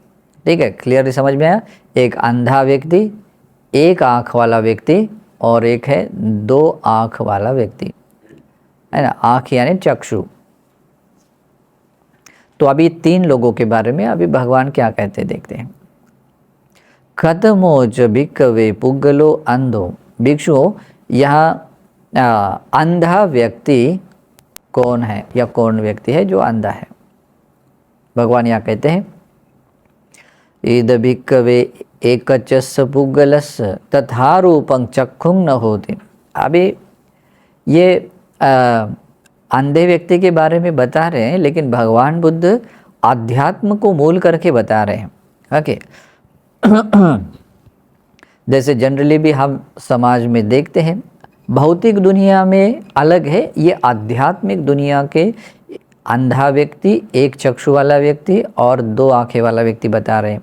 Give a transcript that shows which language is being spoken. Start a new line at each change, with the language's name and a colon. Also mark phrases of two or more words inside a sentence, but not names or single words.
Hindi: ठीक है, क्लियरली समझ में आया? एक अंधा व्यक्ति, एक आंख वाला व्यक्ति और एक है 2 आंख वाला व्यक्ति, है ना? आंख यानी चक्षु। तो अभी 3 लोगों के बारे में अभी भगवान क्या कहते हैं देखते हैं।
Pali: खतमोज भिक्कवे पुग्गलो अंधो।
Hindi: भिक्षुओं, यहाँ अंधा व्यक्ति कौन है या कौन व्यक्ति है जो अंधा है? भगवान यहाँ कहते हैं,
Pali: ईद भिक्कवे एकचस्य पुग्गलस्य तथा रूपं चक्षुं न होति।
Hindi: अभी ये अंधे व्यक्ति के बारे में बता रहे हैं, लेकिन भगवान बुद्ध आध्यात्म को मूल करके बता रहे हैं। ओके, जैसे जनरली भी हम समाज में देखते हैं, भौतिक दुनिया में अलग है, ये आध्यात्मिक दुनिया के अंधा व्यक्ति, एक चक्षु वाला व्यक्ति और 2 आंखें वाला व्यक्ति बता रहे हैं।